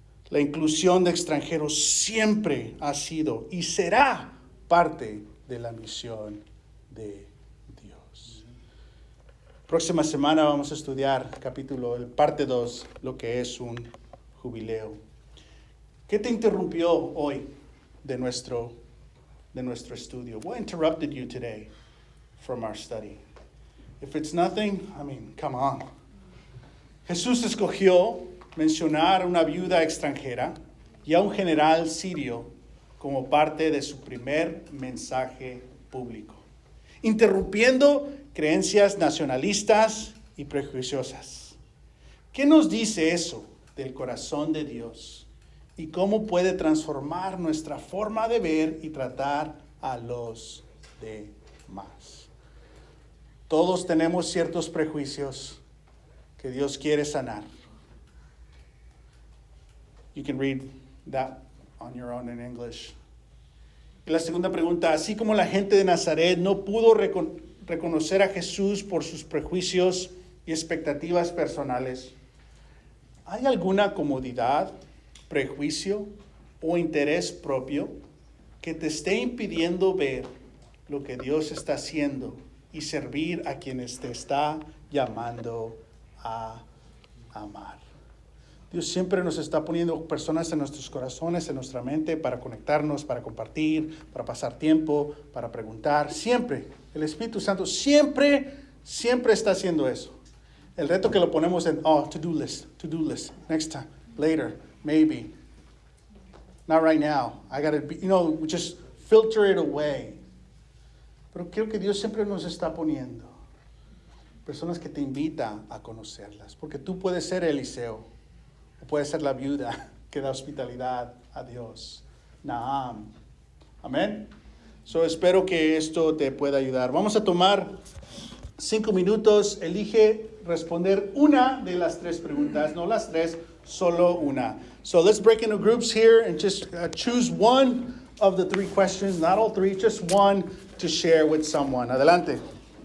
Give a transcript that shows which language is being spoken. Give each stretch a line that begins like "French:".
Spanish: La inclusión de extranjeros siempre ha sido y será parte de la misión de Dios. Próxima semana vamos a estudiar parte 2, lo que es un jubileo. ¿Qué te interrumpió hoy de nuestro estudio?
English: What interrupted you today from our study? If it's nothing, come on.
Spanish: Jesús escogió mencionar a una viuda extranjera y a un general sirio como parte de su primer mensaje público, interrumpiendo creencias nacionalistas y prejuiciosas. ¿Qué nos dice eso del corazón de Dios y cómo puede transformar nuestra forma de ver y tratar a los demás? Todos tenemos ciertos prejuicios que Dios quiere sanar.
English: You can read that on your own in English.
Spanish: Y la segunda pregunta, así como la gente de Nazaret no pudo reconocer a Jesús por sus prejuicios y expectativas personales, ¿hay alguna comodidad, prejuicio o interés propio que te esté impidiendo ver lo que Dios está haciendo y servir a quienes te está llamando a amar? Dios siempre nos está poniendo personas en nuestros corazones, en nuestra mente, para conectarnos, para compartir, para pasar tiempo, para preguntar. Siempre, el Espíritu Santo siempre está haciendo eso. El reto que lo ponemos en,
English: to-do list, next time, later, maybe. Not right now. I gotta be, we just filter it away.
Spanish: Pero creo que Dios siempre nos está poniendo personas que te invitan a conocerlas. Porque tú puedes ser Eliseo. Puede ser la viuda que da hospitalidad a Dios. Naam. Amén. Espero que esto te pueda ayudar. Vamos a tomar 5 minutos. Elige responder una de las 3 preguntas. No las 3, solo una.
English: So let's break into groups here and just choose one of the 3 questions. Not all 3, just one to share with someone. Adelante.